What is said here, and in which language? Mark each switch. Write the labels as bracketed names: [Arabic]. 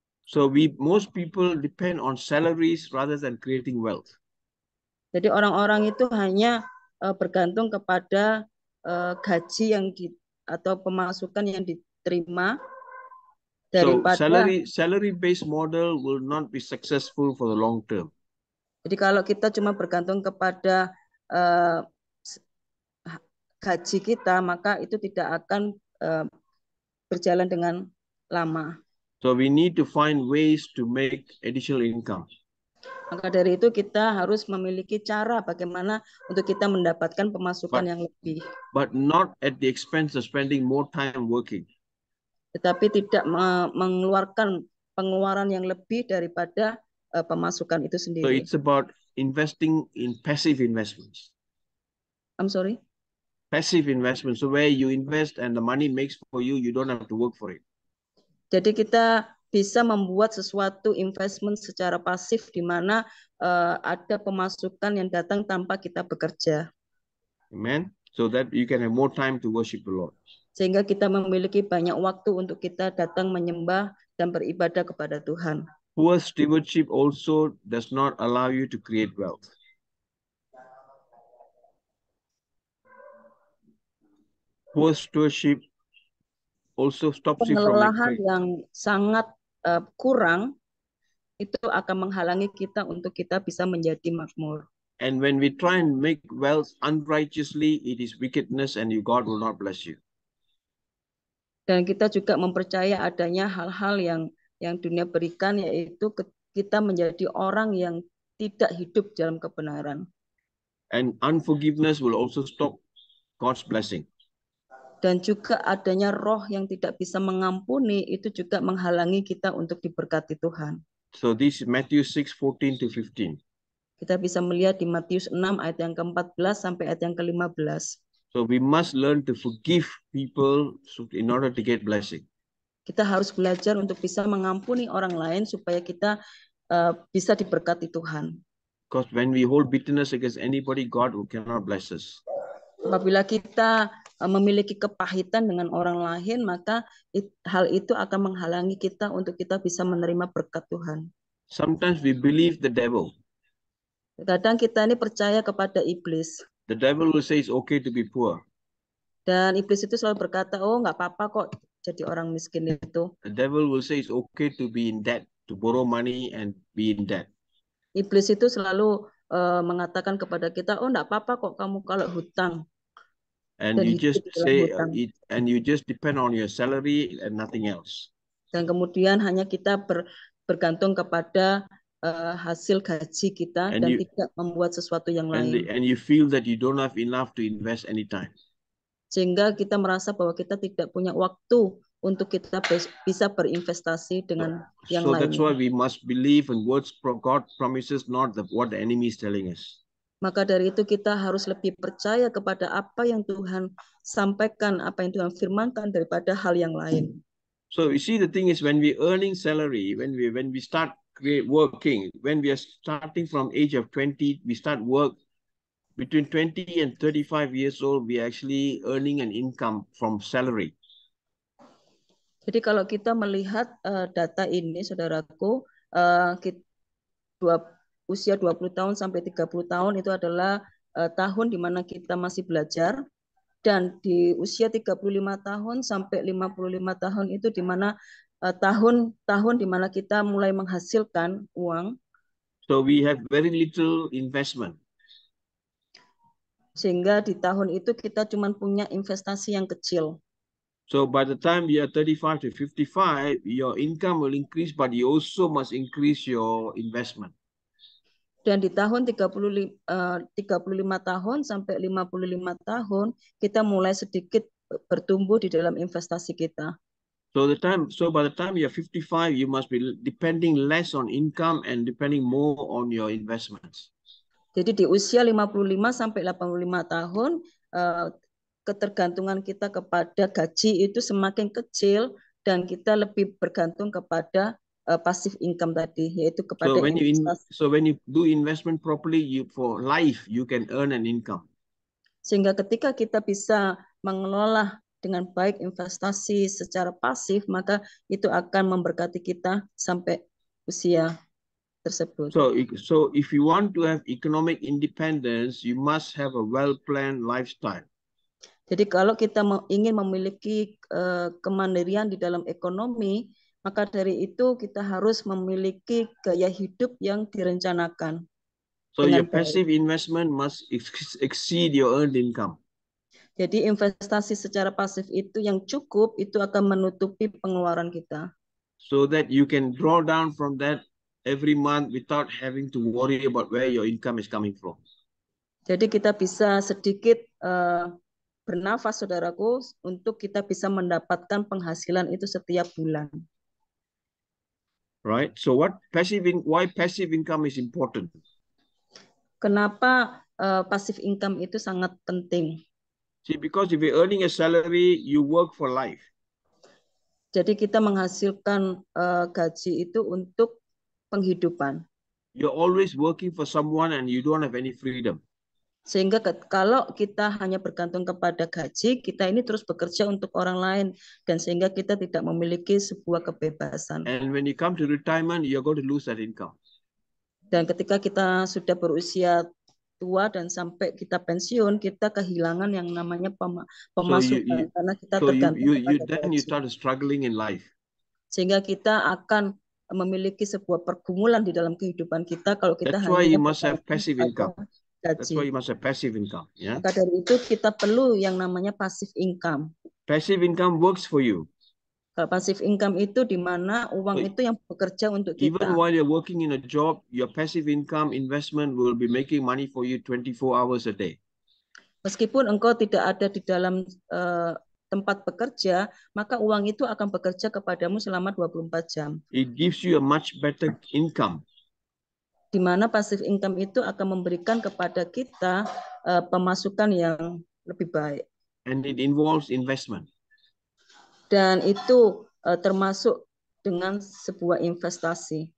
[English] So most people depend on salaries rather than creating wealth. [Indonesian] Jadi orang-orang itu hanya bergantung kepada gaji atau pemasukan yang diterima daripada. [English] So salary based model will not be successful for the long term. [Indonesian] Jadi kalau kita cuma bergantung kepada gaji kita, maka itu tidak akan berjalan dengan lama. [English] So we need to find ways to make additional income. [Indonesian] Maka dari itu kita harus memiliki cara bagaimana untuk kita mendapatkan pemasukan yang lebih. [English] But not at the expense of spending more time working. [Indonesian] Tetapi tidak mengeluarkan pengeluaran yang lebih daripada pemasukan itu sendiri. [English] So it's about investing in passive investments. I'm sorry? Passive investments. So where you invest and the money makes for you, you don't have to work for it. [Indonesian] Jadi kita bisa membuat sesuatu investment secara pasif di mana ada pemasukan yang datang tanpa kita bekerja. [English] Amen. So that you can have more time to worship the Lord. [Indonesian] Sehingga kita memiliki banyak waktu untuk kita datang menyembah dan beribadah kepada Tuhan. [English] Poor stewardship also does not allow you to create wealth. Poor stewardship also stops you from [Indonesian] pengelolaan yang sangat kurang itu akan menghalangi kita untuk kita bisa menjadi makmur. [English] And when we try and make wealth unrighteously, it is wickedness and God will not bless you. [Indonesian] Dan kita juga mempercaya adanya hal-hal yang dunia berikan, yaitu kita menjadi orang yang tidak hidup dalam kebenaran. [English] And unforgiveness will also stop God's blessing. [Indonesian] Dan juga adanya roh yang tidak bisa mengampuni, itu juga menghalangi kita untuk diberkati Tuhan. [English] So this is Matthew 6:14 to 15. [Indonesian] Kita bisa melihat di Matius 6 ayat yang ke-14 sampai ayat yang ke-15. [English] So we must learn to forgive people in order to get blessing. [Indonesian] Kita harus belajar untuk bisa mengampuni orang lain supaya kita bisa diberkati Tuhan. [English] Because when we hold bitterness against anybody, God cannot bless us. [Indonesian] Apabila kita memiliki kepahitan dengan orang lain, maka hal itu akan menghalangi kita untuk kita bisa menerima berkat Tuhan. [English] Sometimes we believe the devil. [Indonesian] Kadang kita ini percaya kepada iblis. [English] The devil will say it's okay to be poor. [Indonesian] Dan iblis itu selalu berkata, oh nggak apa-apa kok jadi orang miskin itu. [English] The devil will say it's okay to be in debt, to borrow money and be in debt. [Indonesian] Iblis itu selalu mengatakan kepada kita, oh nggak apa-apa kok kamu kalau hutang. [English] And you just say and you just depend on your salary and nothing else. [Indonesian] Dan kemudian hanya kita bergantung kepada hasil gaji kita [English] And [Indonesian] dan [English] you [Indonesian] tidak membuat sesuatu yang lain. [English] and you feel that you don't have enough to invest anytime. [Indonesian] Sehingga kita merasa bahwa kita tidak punya waktu untuk kita bisa berinvestasi dengan yang [English] So that's why [Indonesian] lainnya. [English] we must believe in words God promises, not what the enemy is telling us. [Indonesian] Maka dari itu kita harus lebih percaya kepada apa yang Tuhan sampaikan, apa yang Tuhan firmankan daripada hal yang lain. [English] So you see, the thing is, when we earning salary, when we start working, when we are starting from age of 20, we start work between 20 and 35 years old, we are actually earning an income from salary. [Indonesian] Jadi kalau kita melihat data ini, saudaraku, usia 20 tahun sampai 30 tahun itu adalah tahun di mana kita masih belajar, dan di usia 35 tahun sampai 55 tahun itu di mana tahun-tahun di mana kita mulai menghasilkan uang. [English] So we have very little investment. [Indonesian] Sehingga di tahun itu kita cuma punya investasi yang kecil. [English] So by the time you are 35 to 55, your income will increase, but you also must increase your investment. [Indonesian] Dan di tahun 35 tahun sampai 55 tahun, kita mulai sedikit bertumbuh di dalam investasi kita. [English] So by the time you're 55, you must be depending less on income and depending more on your investments. [Indonesian] Jadi di usia 55 sampai 85 tahun, ketergantungan kita kepada gaji itu semakin kecil dan kita lebih bergantung kepada passive income tadi, yaitu kepada investasi. [English] So when you do investment properly, for life you can earn an income. [Indonesian] Sehingga ketika kita bisa mengelola dengan baik investasi secara pasif, maka itu akan memberkati kita sampai usia tersebut. [English] So if you want to have economic independence, you must have a well-planned lifestyle. [Indonesian] Jadi kalau kita ingin memiliki kemandirian di dalam ekonomi, maka dari itu kita harus memiliki gaya hidup yang direncanakan. [English] So your passive investment must exceed your earned income. [Indonesian] Jadi investasi secara pasif itu yang cukup itu akan menutupi pengeluaran kita. [English] So that you can draw down from that every month without having to worry about where your income is coming from. [Indonesian] Jadi kita bisa sedikit bernafas, saudaraku, untuk kita bisa mendapatkan penghasilan itu setiap bulan. [English] Right. So why passive income is important? [Indonesian] Kenapa passive income itu sangat penting? [English] See, because if you're earning a salary, you work for life. [Indonesian] Jadi kita menghasilkan gaji itu untuk penghidupan. [English] You're always working for someone and you don't have any freedom. [Indonesian] Sehingga kalau kita hanya bergantung kepada gaji, kita ini terus bekerja untuk orang lain, dan sehingga kita tidak memiliki sebuah kebebasan. [English] And when you come to retirement, you're going to lose that income. [Indonesian] Dan ketika kita sudah berusia tua dan sampai kita pensiun, kita kehilangan yang namanya pemasukan, karena kita tergantung kepada [English] then you start struggling in life. [Indonesian] Sehingga kita akan memiliki sebuah pergumulan di dalam kehidupan kita kalau kita [English] That's why you must have passive income. [Indonesian] gaji. [English] That's why you must have passive income. Yeah. [Indonesian] Maka dari itu kita perlu yang namanya passive income. [English] Passive income works for you. [Indonesian] Kalau passive income itu di mana uang itu yang bekerja untuk kita. [English] Even while you're working in a job, your passive income investment will be making money for you 24 hours a day. [Indonesian] Meskipun engkau tidak ada di dalam tempat bekerja, maka uang itu akan bekerja kepadamu selama 24 jam. [English] It gives you a much better income. [Indonesian] Di mana passive income itu akan memberikan kepada kita pemasukan yang lebih baik. [English] And it involves investment. [Indonesian] Dan itu termasuk dengan sebuah investasi.